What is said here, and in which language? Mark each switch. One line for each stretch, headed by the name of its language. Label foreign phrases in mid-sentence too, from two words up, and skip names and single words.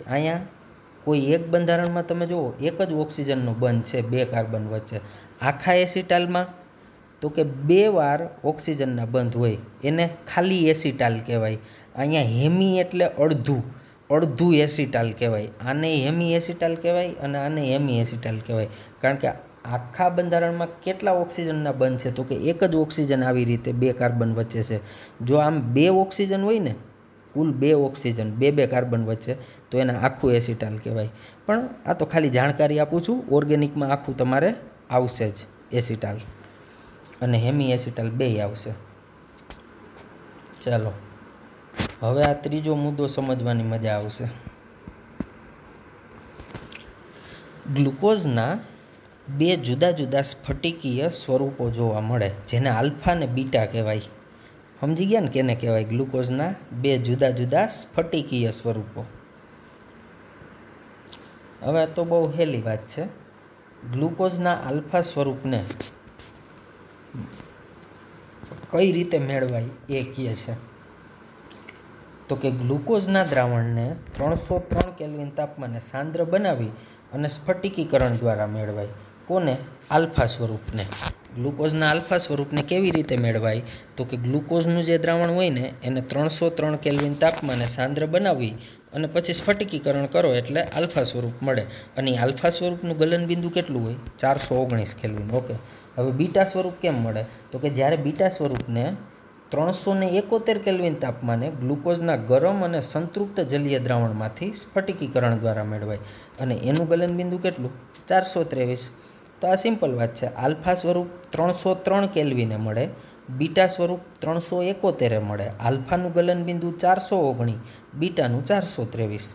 Gujarati: અહીંયા કોઈ એક બંધારણમાં તમે જુઓ એક જ ઓક્સિજનનો બંધ છે બે કાર્બન વચ્ચે. આખા એસિટાલમાં તો કે બે વાર ઓક્સિજનના બંધ હોય, એને ખાલી એસિટાલ કહેવાય. અહીંયા હેમી એટલે અડધું એસિટાલ કહેવાય. આને હેમી એસિટાલ કહેવાય અને આને હેમી એસિટાલ કહેવાય. કારણ કે આખા બંધારણમાં કેટલા ઓક્સિજનના બંધ છે તો કે એક જ ઓક્સિજન આવી રીતે બે કાર્બન વચ્ચે છે। જો આમ બે ઓક્સિજન હોય ને કુલ બે ઓક્સિજન બે કાર્બન વચ્ચે તો એને આખું એસિટાલ કહેવાય। પણ આ તો ખાલી જાણકારી આપું છું, ઓર્ગેનિકમાં આખું તમારે આવશે જ એસિટાલ અને હેમી એસિટાલ બેય આવશે। ચલો હવે આ ત્રીજો મુદ્દો સમજવાની મજા આવશે। ગ્લૂકોઝના બે જુદા જુદા સ્ફટિકીય સ્વરૂપો જોવા મળે જેને આલ્ફા ને બીટા કહેવાય। સમજી ગયા ને કોને કહેવાય? ગ્લૂકોઝના બે જુદા જુદા સ્ફટિકીય સ્વરૂપો। હવે તો બહુ હેલી વાત છે। ગ્લૂકોઝના આલ્ફા સ્વરૂપ ને કઈ રીતે મેળવાય એ કહે છે તો કે ગ્લૂકોઝના દ્રાવણ ને 303 કેલ્વિન તાપમાને સાંદ્ર બનાવી અને સ્ફટિકીકરણ દ્વારા મેળવાય। કોને? આલ્ફા સ્વરૂપ ને। ગ્લૂકોઝના આલ્ફા સ્વરૂપ ને કેવી રીતે મેળવાય તો કે ગ્લૂકોઝનું જે દ્રાવણ હોય ને એને 303 કેલ્વિન તાપમાને સાંદ્ર બનાવી અને પછી સ્ફટિકીકરણ કરો એટલે આલ્ફા સ્વરૂપ મળે। અને આલ્ફા સ્વરૂપનું ગલનબિંદુ કેટલું હોય? 419 કેલ્વિન। ઓકે, હવે બીટા સ્વરૂપ કેમ મળે તો કે જ્યારે બીટા સ્વરૂપ ને 371 કેલ્વિન તાપમાને ગ્લૂકોઝના ગરમ અને સંતૃપ્ત જલીય દ્રાવણમાંથી સ્ફટિકીકરણ દ્વારા મેળવાય અને એનું ગલનબિંદુ કેટલું? 423। તો આ સિમ્પલ વાત છે। આલ્ફા સ્વરૂપ 303 કેલ્વિને મળે, બીટા સ્વરૂપ 371 મળે। આલ્ફાનું ગલનબિંદુ 419, બીટાનું 423।